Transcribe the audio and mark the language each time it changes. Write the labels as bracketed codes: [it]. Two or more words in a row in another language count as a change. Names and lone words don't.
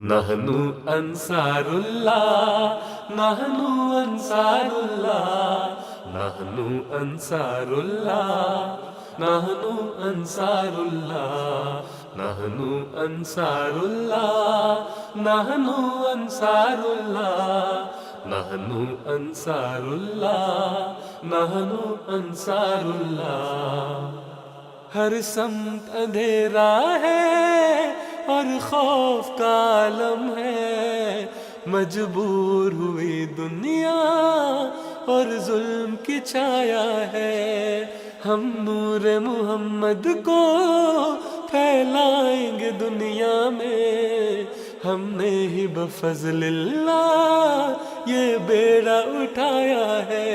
[ar] نحنو انصاراللہ، نحنو انصاراللہ، نحنو انصاراللہ، نحنو انصاراللہ، نحنو انصاراللہ، نحنو انصاراللہ، نحنو انصاراللہ، نحنو انصاراللہ۔ [ur] ہر سمت اندھیرا ہے اور خوف کا عالم ہے، مجبور ہوئی دنیا اور ظلم کی چھایا ہے، ہم نور محمد کو پھیلائیں گے دنیا میں، ہم نے ہی بفضل اللہ یہ بیڑا اٹھایا ہے۔